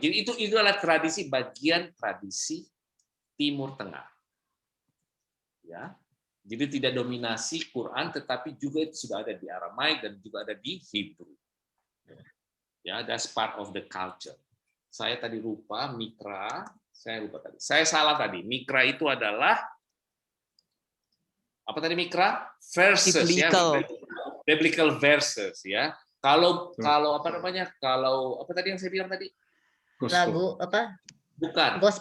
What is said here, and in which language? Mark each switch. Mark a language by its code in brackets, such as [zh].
[id] Jadi itu adalah bagian tradisi Timur Tengah. Ya. Jadi tidak dominasi Quran, tetapi juga itu sudah ada di Aramaik dan juga ada di Hebrew. [en] Ya, that's part of the culture. [id] Saya tadi lupa Mikra, saya salah tadi. Mikra itu adalah apa tadi Mikra? [en] Verses Biblical. [id] ya, [en] biblical verses [id] ya. Kalau apa namanya? Kalau apa tadi yang saya bilang tadi? Lagu apa? Bukan.